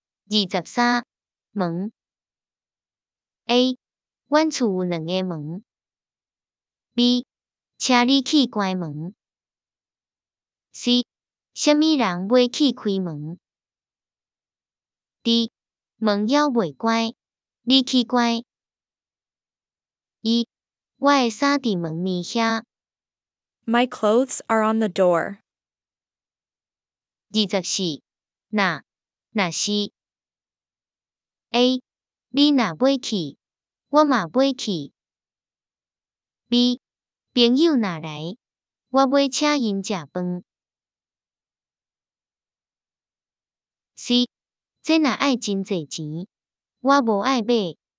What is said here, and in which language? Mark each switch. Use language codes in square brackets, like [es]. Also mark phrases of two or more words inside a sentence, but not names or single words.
[nan] 23 门 A 阮厝有2个门 B 请你去关门 C 啥物人袂去开门 D 门还袂关，你去关 E 我的衫伫门面遐 [en] My clothes are on the door. [nan] 24 若是 A 你若买去，我嘛买去 B 朋友若来，我要请因食饭 C 这若爱真济钱，我无爱买